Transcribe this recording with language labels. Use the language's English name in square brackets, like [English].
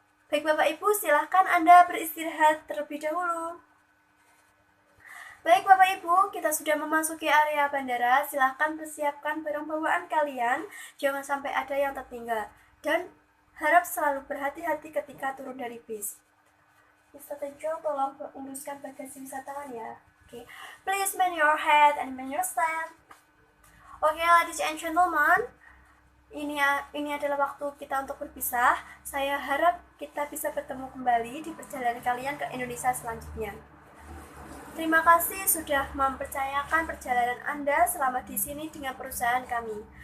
[Indonesian] Baik Bapak Ibu, silahkan Anda beristirahat terlebih dahulu. Baik Bapak Ibu, kita sudah memasuki area bandara. Silahkan persiapkan barang bawaan kalian, jangan sampai ada yang tertinggal. Dan harap selalu berhati-hati ketika turun dari bis. Mr. Tejo, tolong uruskan bagasi wisatawan ya. Okay. [English] Please man your head and man your stand. [Indonesian] Okay, [English] ladies and gentlemen, [Indonesian] ini adalah waktu kita untuk berpisah. Saya harap kita bisa bertemu kembali di perjalanan kalian ke Indonesia selanjutnya. Terima kasih sudah mempercayakan perjalanan Anda selama di sini dengan perusahaan kami.